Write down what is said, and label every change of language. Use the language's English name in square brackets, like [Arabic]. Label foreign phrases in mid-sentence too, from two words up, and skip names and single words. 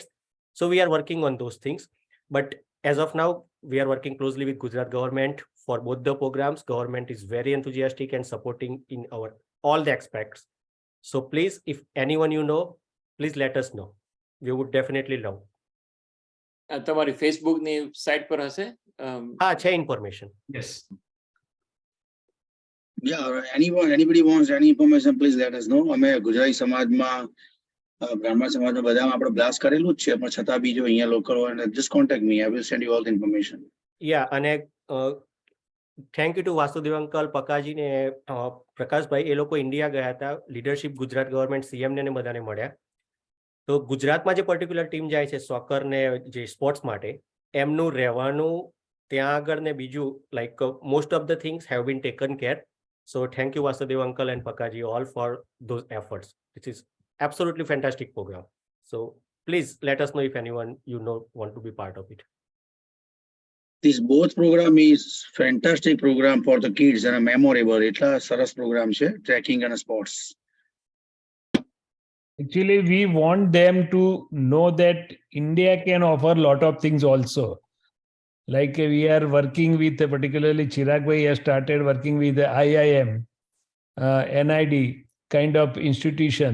[English] So we are working on those things. But as of now, we are working closely with Gujarat government for both the programs. Government is very enthusiastic and supporting in our all the aspects. So please, if anyone you know, please let us know. We would definitely love. [Gujarati] તમારી ફેસબુક ની સાઇટ પર હશે? હા, છે information. [English] Yes. Yeah, anybody wants any information, please let us know. [Gujarati] અમે ગુજરાતી સમાજમાં બ્રાહ્મણ સમાજમાં બધામાં આપણે બ્લાસ્ટ કરેલું જ છે, પણ છતાં બી જો અહીંયા લોકલ હોય, [English] just contact me. I will send you all the information. Yeah, અને thank you to Vasudev uncle, Pakaji ને પ્રકાશભાઈ. [Gujarati] એ લોકો ઇન્ડિયા ગયા હતા, [English] leadership Gujarat government [Gujarati] CM ને બધાને મળ્યા. તો ગુજરાતમાં જે પર્ટિક્યુલર ટીમ જાય છે સોકર ને જે સ્પોર્ટ્સ માટે, એમનું રહેવાનું ત્યાં આગળ ને બીજું [English] like most of the things have been taken care. So thank you Vasudev uncle and Pakaji all for those efforts. This is absolutely fantastic program. So please let us know if anyone you know want to be part of it. This both program is fantastic program for the kids and a memorable. [Gujarati] એટલા સરસ program છે, [English] trekking and sports. Actually, we want them to know that India can offer a lot of things also. Like we are working with, particularly Chirag Bhai has started working with the IIM, NID kind of institution.